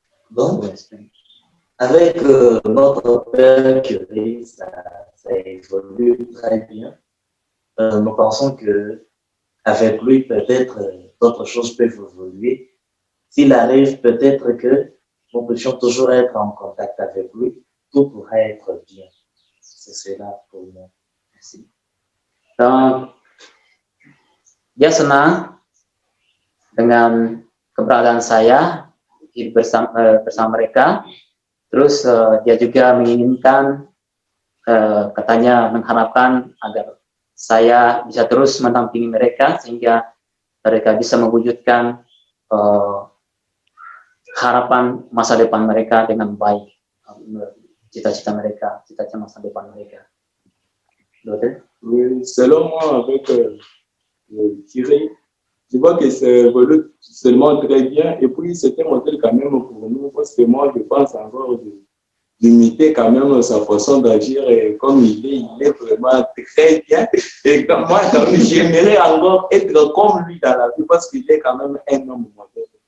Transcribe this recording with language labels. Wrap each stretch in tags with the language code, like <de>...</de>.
<fr>Bon, avec notre père curé, ça évolue très bien. Nous pensons que avec lui, peut-être d'autres choses peuvent évoluer. S'il arrive, peut-être que nous puissions toujours être en contact avec lui, tout pourrait être bien. C'est cela pour moi. Merci.</fr> <id>Donc, dia senang dengan keberadaan saya hidup bersama mereka. Terus dia juga menginginkan, katanya mengharapkan agar saya bisa terus mendampingi mereka sehingga mereka bisa mewujudkan harapan masa depan mereka dengan baik, cita-cita mereka, cita-cita masa depan mereka.</id> <fr>Oui, selon moi, avec le curé, je vois que c'est évolue seulement très bien. Et puis, c'est un modèle quand même pour nous, parce que moi, je pense encore d'imiter quand même sa façon d'agir. Et comme il est vraiment très bien. Et comme moi, quand même, j'aimerais encore être comme lui dans la vie, parce qu'il est quand même un homme modèle.</fr>